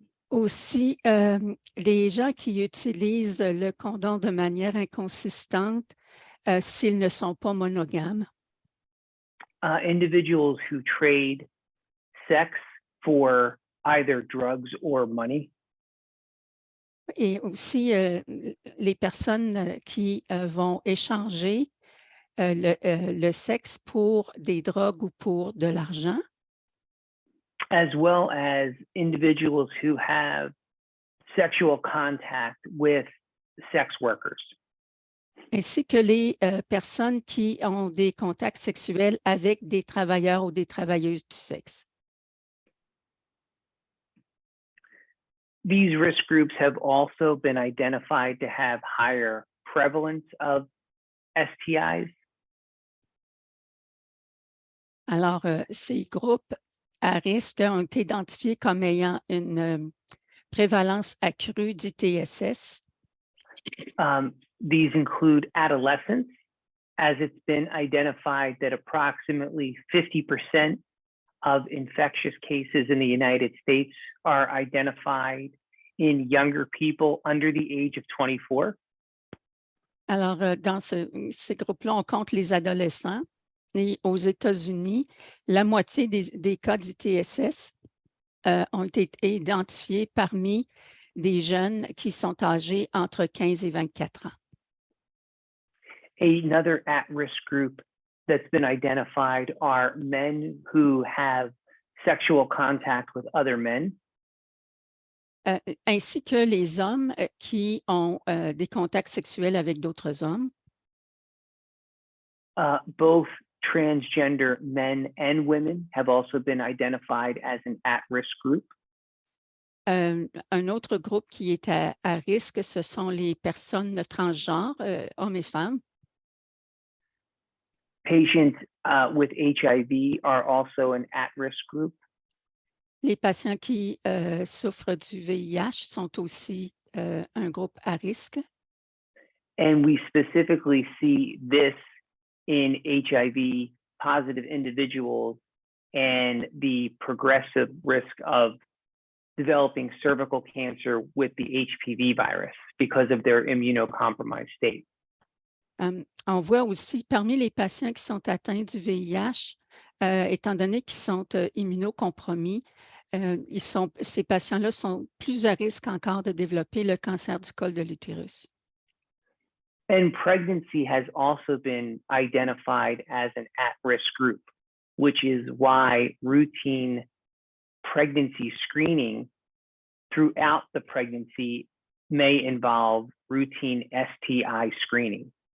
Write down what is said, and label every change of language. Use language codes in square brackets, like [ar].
[fr] Aussi, les gens qui utilisent le condom de manière inconsistante s'ils ne sont pas monogames. [en] Individuals who trade sex for either drugs or money. [fr] Et aussi les personnes qui vont échanger le sexe pour des drogues ou pour de l'argent. [en] As well as individuals who have sexual contact with sex workers. [fr] Ainsi que les personnes qui ont des contacts sexuels avec des travailleurs ou des travailleuses du sexe. [en] These risk groups have also been identified to have higher prevalence of STIs. [fr] Alors, ces groupes à risque ont été identifiés comme ayant une prévalence accrue d'ITSS. [en] These include adolescents, as it's been identified that approximately 50% of infectious cases in the United States are identified in younger people under the age of 24. [fr] Alors, dans ces groupes-là, on compte les adolescents. Et aux États-Unis, la moitié des cas d'ITSS ont été identifiés parmi des jeunes qui sont âgés entre 15 et 24 ans. [en] Another at-risk group that's been identified are men who have sexual contact with other men, [fr] ainsi que les hommes qui ont des contacts sexuels avec d'autres hommes. [en] both transgender men and women have also been identified as an at-risk group. [fr] Un autre groupe qui est à risque, ce sont les personnes transgenres, hommes et femmes. [en] Patients with HIV are also an at-risk group. [fr] Les patients qui souffrent du VIH sont aussi un groupe à risque. [en] And we specifically see this in HIV positive individuals and the progressive risk of developing cervical cancer with the HPV virus because of their immunocompromised state. [fr] On voit aussi parmi les patients qui sont atteints du VIH, étant donné qu'ils sont immunocompromis, ces patients-là sont plus à risque encore de développer le cancer du col de l'utérus. [en] And pregnancy has also been identified as an at-risk group, which is why routine pregnancy screening throughout the pregnancy may involve routine STI screening.